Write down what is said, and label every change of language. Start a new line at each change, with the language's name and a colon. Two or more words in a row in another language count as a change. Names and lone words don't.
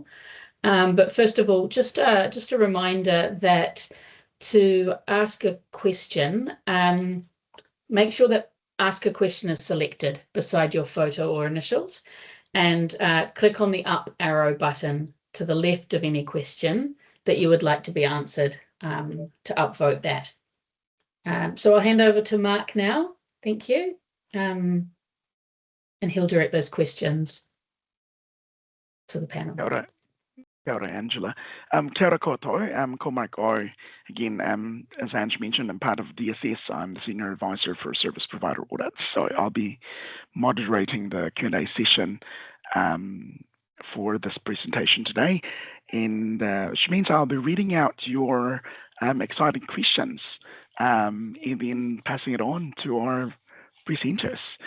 English: But first of all, just a reminder that to ask a question, make sure that ask a question is selected beside your photo or initials, and click on the up arrow button to the left of any question that you would like to be answered to upvote that. So I'll hand over to Mark now. Thank you. And he'll direct those questions to the panel.
Māori: Kia ora, Angela. Kia ora koutou. Ko Mark Oi.
English: Again, as Ange mentioned, I'm part of DSS. I'm the Senior Advisor for Service Provider Audits. So I'll be moderating the Q&A session for this presentation today. And which means I'll be reading out your exciting questions and then passing it on to our presenters.